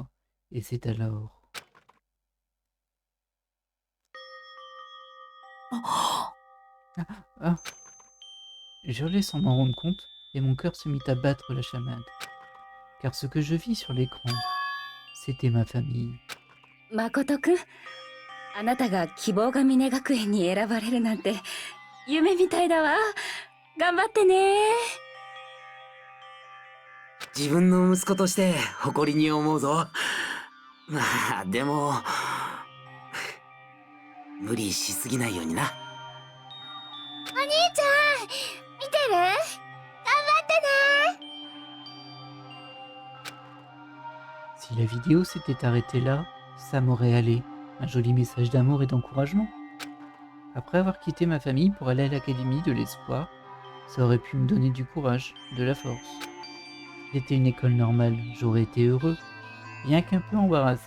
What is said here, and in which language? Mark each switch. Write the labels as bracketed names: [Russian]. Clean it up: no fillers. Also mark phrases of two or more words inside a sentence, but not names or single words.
[French] Et c'est alors... Ah. J'hurlai sans m'en rendre compte, et mon cœur se mit à battre la chamade. Car ce que je vis sur l'écran, c'était ma famille. [Japanese] 誠くんあなたが希望が峰学園に選ばれるなんて夢みたいだわ頑張ってね自分の息子として誇りに思うぞ。まあでも無理しすぎないようにな。お兄ちゃん見てる頑張ってね [French] Si la vidéo s'était arrêtée là, ça m'aurait allé. Un joli message d'amour et d'encouragement. Après avoir quitté ma famille pour aller à l'académie de l'espoir, ça aurait pu me donner du courage, de la force. C'était une école normale, j'aurais été heureux, bien qu'un peu embarrassé.